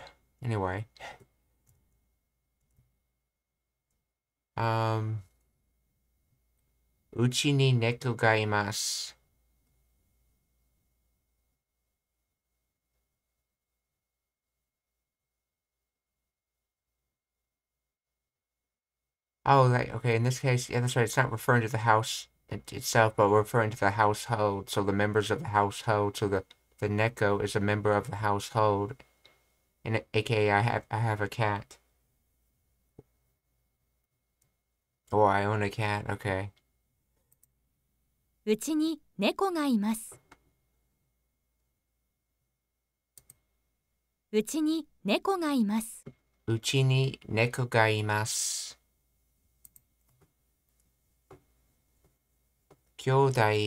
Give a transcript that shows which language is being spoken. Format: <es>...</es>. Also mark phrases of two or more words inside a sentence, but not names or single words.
<ja>Anyway. うちに猫がいます.</ja> <en>Oh, like, okay, in this case, yeah, that's right. It's not referring to the house itself, but we're referring to the household. So the members of the household. So the neko is a member of the household. And aka I have a cat. Oh, I own a cat. Okay.</en> <ja>うちに猫がいます。うちに猫がいます。うちに猫がいます。兄弟、</ja>